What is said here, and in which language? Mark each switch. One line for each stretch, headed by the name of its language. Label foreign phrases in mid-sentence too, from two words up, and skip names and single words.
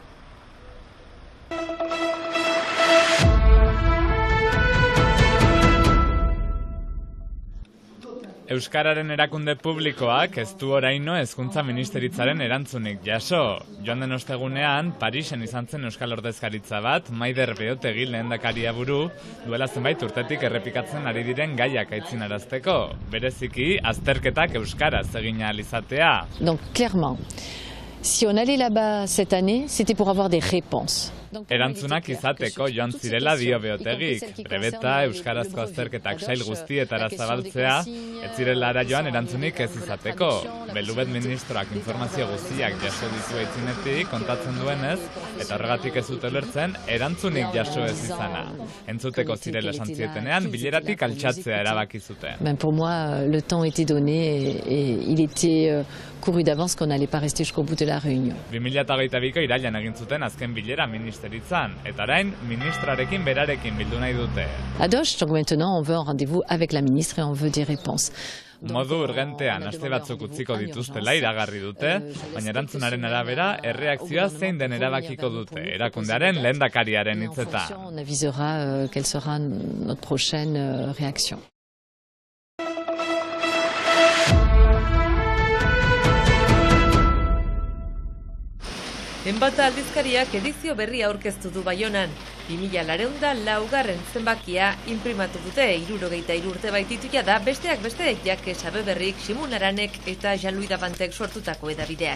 Basque: Euskararen erakunde publikoak ez du oraino hezkuntza ministeritzaren erantzunik jaso. Joan den ostegunean, Parisen izan zen Euskal Ordezkaritza bat, Maider Beotegi lehendakaria buru, duela zenbait urtetik errepikatzen ari diren gaiak aitzinarazteko. Bereziki, azterketak euskaraz egin ahal izatea.
French: Donc, clairement, si on allait là-bas cette année, c'était pour avoir des réponses.
Basque: Erantzunak izateko joan zirela dio Beotegik. Brebeta, euskarazko azterketak sail guztietara zabaltzea, ez zirela ara joan erantzunik ez izateko. Belubet ministroak informazio guztiak jaso ditu aitzinetik kontatzen duenez, eta horregatik ez dute ulertzen erantzunik jaso ez izana. Entzuteko zirela esan zietenean, bileratik altxatzea erabaki zuten.
French: Pour moi, le temps était donné et il était couru d'avance qu'on n'allait pas rester jusqu'au bout de la réunion.
Basque: 2022ko irailean egin zuten azken bilera ministeritzan, eta orain ministrarekin berarekin bildu nahi dute. Ados,
French: donc maintenant on veut un rendez-vous avec la ministre et on veut des réponses.
Basque: Modu urgentean aste batzuk utziko dituztela iragarri dute, baina erantzunaren arabera erreakzioa zein den erabakiko dute, erakundearen lehendakariaren hitzetan.
French: On avisera quelle sera notre prochaine réaction.
Basque: Enbata aldizkariak edizio berria aurkeztu du Baionan. 2404 zenbakia inprimatu dute 63 urte baititu da besteak beste Jake Sabeberrik, Simun Aranek eta Jean-Louis Davantek sortutako edabideak.